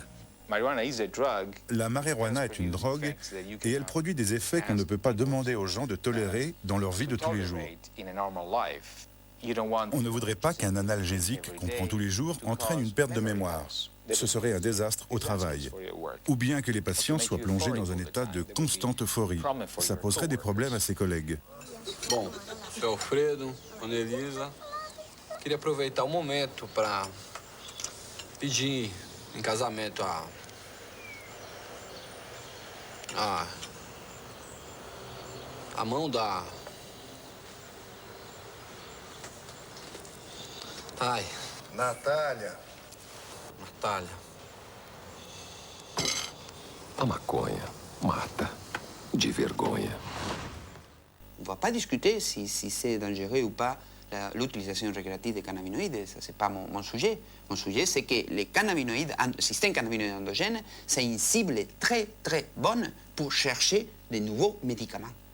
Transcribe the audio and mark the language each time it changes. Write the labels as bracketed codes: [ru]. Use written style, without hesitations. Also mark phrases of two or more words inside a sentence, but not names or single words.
[fr] La marijuana est une drogue et elle produit des effets qu'on ne peut pas demander aux gens de tolérer dans leur vie de tous les jours. On ne voudrait pas qu'un analgésique qu'on prend tous les jours entraîne une perte de mémoire. Ce serait un désastre au travail. Ou bien que les patients soient plongés dans un état de constante euphorie. Ça poserait des problèmes à ses collègues. [pt] Bom, sou Alfredo, Annelisa. Queria aproveitar o momento para pedir em casamento a mão da... Ai. Natália. Natália. A maconha mata de vergonha. [fr] On ne va pas discuter si c'est dangereux ou pas l'utilisation récréative des cannabinoïdes. Ça, c'est pas mon sujet. Mon sujet, c'est que les cannabinoïdes, le système cannabinoïde endogène, c'est une cible très, très bonne pour chercher de nouveaux médicaments.